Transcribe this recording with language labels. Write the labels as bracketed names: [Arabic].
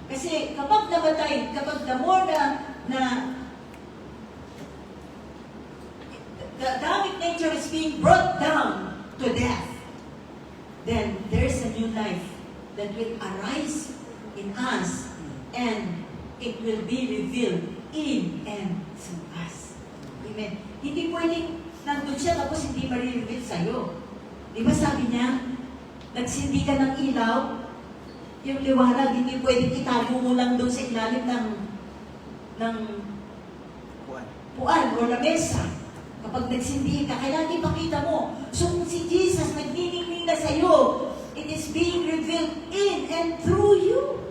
[Filipino] Kasi kapag namatay, kapag [English] the more na the Adamic nature is being brought down to death, then there's a new life that will arise in us and it will be revealed in and through us. Amen. [Filipino] Hindi pwedeng nandun siya tapos hindi ma-reveal sa'yo. Di ba sabi niya, nagsindi ka ng ilaw, yung liwanag, hindi pwedeng itago mo lang doon sa ilalim ng puan o lamesa. Kapag nagsindi ka, kailangan ipakita mo. So kung si Jesus nagniningning na sa'yo, [English] it is being revealed in and through you.